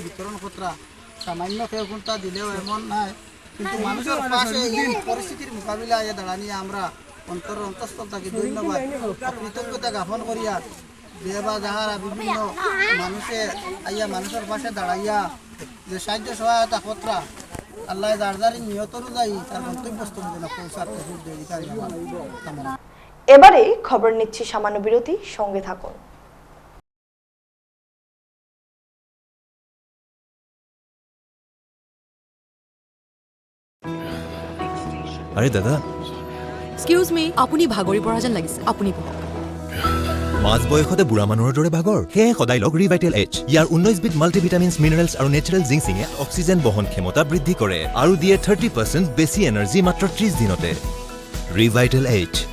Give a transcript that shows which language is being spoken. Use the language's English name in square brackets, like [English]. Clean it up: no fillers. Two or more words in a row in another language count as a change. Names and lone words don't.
[Bangla] বিতরণ করা সামান্য কেউ কোনটা দিলেও এমন নাই, কিন্তু মানুষের পাশে এই পরিস্থিতির মোকাবিলায় দাঁড়ানি আমরা অন্তঃস্থল থাকি ধন্যবাদ কৃতজ্ঞতা জ্ঞাপন করিয়া যে বা যাহারা বিভিন্ন মানুষে আইয়া মানুষের পাশে দাঁড়াইয়া যে সাহায্য সহায়তা করা আল্লাহ যার যারি নিয়ত অনুযায়ী তার গন্তব্যস্থল যেন পৌঁছাতে কামনা। এবারে খবর নিচ্ছি সামান্য বিরতি, সঙ্গে থাকুন। আরে দাদা, [English] excuse me, [Assamese] আপুনি ভাগৰি পৰা যেন লাগিছে, আপুনি বহক। মাজ বয়সতে বুঢ়া মানুহৰ দৰে ভাগৰ? সেয়ে সদায় লগ ৰিভাইটেল এইচ। ইয়াৰ 19বিধ মাল্টিভিটামিনছ, মিনাৰেলছ আৰু নেচাৰেল জিংচিঙে অক্সিজেন বহন ক্ষমতা বৃদ্ধি কৰে আৰু দিয়ে 30% বেছি এনাৰ্জি মাত্ৰ 30 দিনতে। ৰিভাইটেল এইচ।